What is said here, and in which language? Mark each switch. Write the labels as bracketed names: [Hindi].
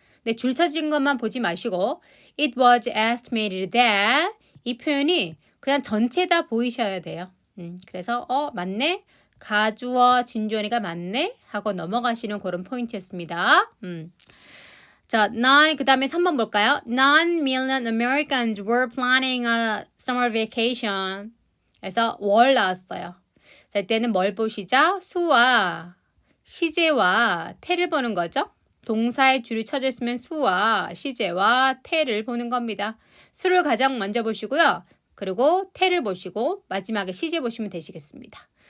[Korean] 근데 줄 쳐진 것만 보지 마시고 [English] it was estimated that [Korean] 이 표현이 그냥 전체 다 보이셔야 돼요. 그래서 맞네. 가주어 진주어니까 맞네 하고 넘어가시는 그런 포인트였습니다. 자, 그 다음에 3번 볼까요? [English] 9 million Americans were planning a summer vacation. [Korean] 그래서 월 나왔어요. 자, 이때는 뭘 보시죠? 수와 시제와 태를 보는 거죠. 동사의 줄이 쳐져 있으면 수와 시제와 태를 보는 겁니다. 수를 가장 먼저 보시고요. 그리고 태를 보시고 마지막에 시제 보시면 되시겠습니다.